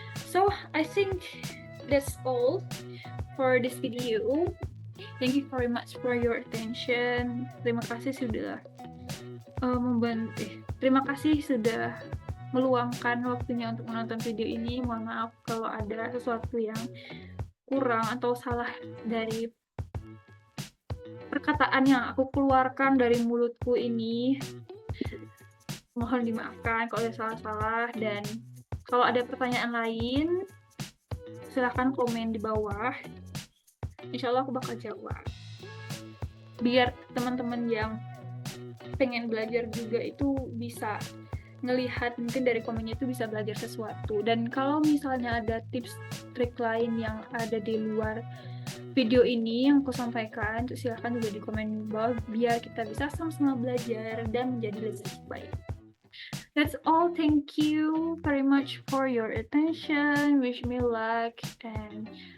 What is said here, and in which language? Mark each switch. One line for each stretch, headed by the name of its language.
English: So, I think that's all for this video. Thank you very much for your attention.
Indonesian: Terima kasih sudah terima kasih sudah meluangkan waktunya untuk menonton video ini. Mohon maaf kalau ada sesuatu yang kurang atau salah dari perkataan yang aku keluarkan dari mulutku ini. Mohon dimaafkan kalau ada salah-salah, dan kalau ada pertanyaan lain silahkan komen di bawah. Insya Allah aku bakal jawab. Biar teman-teman yang pengen belajar juga itu bisa ngelihat, mungkin dari komennya itu bisa belajar sesuatu. Dan kalau misalnya ada tips trik lain yang ada di luar video ini yang aku sampaikan, silahkan juga di komen bawah biar kita bisa sama-sama belajar dan menjadi lebih baik.
English: That's all. Thank you very much for your attention. Wish me luck and